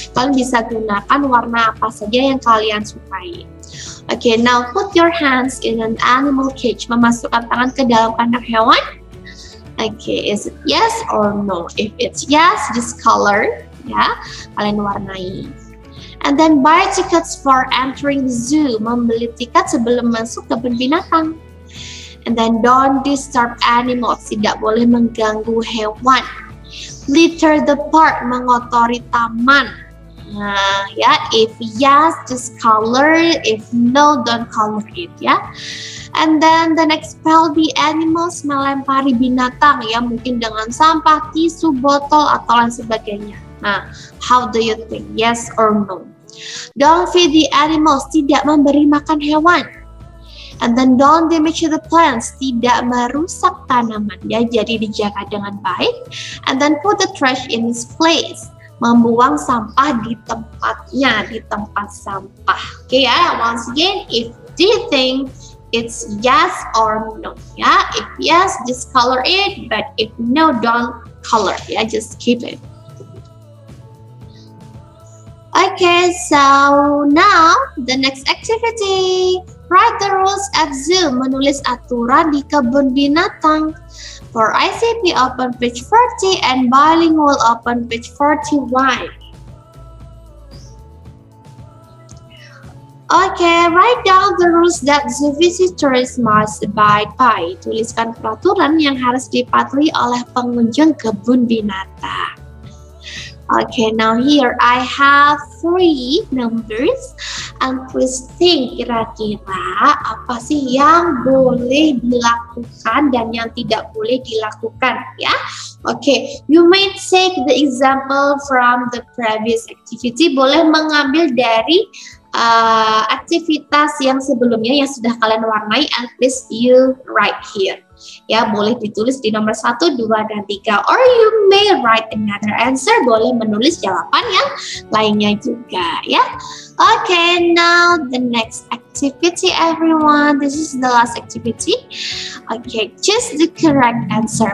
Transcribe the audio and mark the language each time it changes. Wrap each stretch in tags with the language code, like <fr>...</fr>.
<id>Kalian bisa gunakan warna apa saja yang kalian sukai.</id> <en>Okay, now put your hands in an animal cage.</en> <id>Memasukkan tangan ke dalam kandang hewan.</id> <en>Okay, is it yes or no? If it's yes, just color, ya.</en> <id>Kalian warnai.</id> <en>And then buy tickets for entering the zoo.</en> <id>Membeli tiket sebelum masuk kebun binatang.</id> <en>And then don't disturb animals.</en> <id>Tidak boleh mengganggu hewan.</id> <en>Litter the park.</en> <id>Mengotori taman.</id> <en>Nah, ya, if yes, just color. If no, don't color it, ya. And then expel the animals.</en> <id>Melempari binatang, ya, mungkin dengan sampah, tisu, botol, atau lain sebagainya.</id> <en>Nah, how do you think? Yes or no? Don't feed the animals.</en> <id>Tidak memberi makan hewan.</id> <en>And then don't damage the plants.</en> <id>Tidak merusak tanaman, ya, jadi dijaga dengan baik.</id> <en>And then put the trash in its place.</en> <id>Membuang sampah di tempatnya, di tempat sampah.</id> <en>Okay, ya. Once again, if do you think it's yes or no? Ya, if yes, just color it. But if no, don't color. Ya, just keep it. Okay, so now the next activity. Write the rules at zoo.</en> <id>Menulis aturan di kebun binatang.</id> <en>For ICP, open page 40 and bilingual, open page 41. Okay, write down the rules that zoo visitors must abide by.</en> <id>Tuliskan peraturan yang harus dipatuhi oleh pengunjung kebun binatang.</id> <en>Okay, now here I have 3 numbers and please think</en> <id>kira-kira apa sih yang boleh dilakukan dan yang tidak boleh dilakukan, ya.</id> <en>Okay, you may take the example from the previous activity.</en> <id>Boleh mengambil dari aktivitas yang sebelumnya yang sudah kalian warnai</id> <en>and please you write here.</en> <id>Ya, boleh ditulis di nomor 1, 2, dan 3.</id> <en>Or you may write another answer.</en> <id>Boleh menulis jawaban yang lainnya juga, ya.</id> <en>Okay, now the next activity, everyone. This is the last activity. Okay, choose the correct answer.</en>